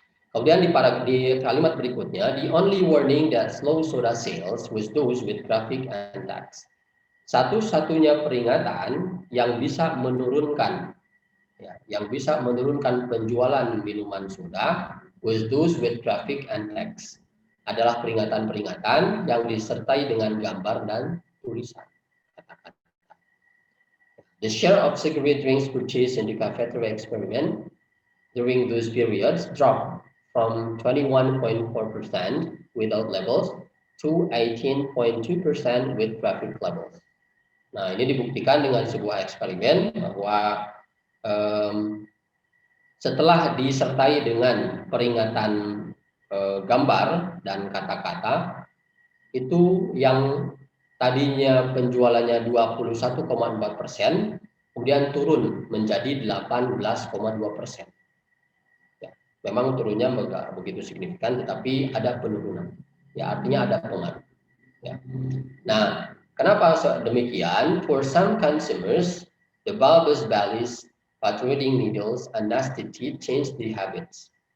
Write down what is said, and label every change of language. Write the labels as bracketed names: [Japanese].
[Indonesian] Kemudian di kalimat berikutnya, [English] the only warning that slow soda sales was those with graphic and text. [Indonesian] Satu-satunya peringatan yang bisa menurunkan, ya, yang bisa menurunkan penjualan minuman soda [English] was those with graphic and text. [Indonesian] Adalah peringatan-peringatan yang disertai dengan gambar dan tulisan. [English] The share of cigarette drinks purchased in the cafeteria experiment during those periods dropped from 21.4% without labels to 18.2% with graphic labels. [Indonesian] Nah, ini dibuktikan dengan sebuah eksperimen bahwa setelah disertai dengan peringatan gambar dan kata-kata, itu yang tadinya penjualannya 21,4%, kemudian turun menjadi 18,2%. Ya, memang turunnya enggak begitu signifikan, tetapi ada penurunan. Ya, artinya ada pengaruh. Ya. Nah, kenapa demikian? [English] For some consumers, the bulbous bellies, protruding needles, and nasty teeth change the habits.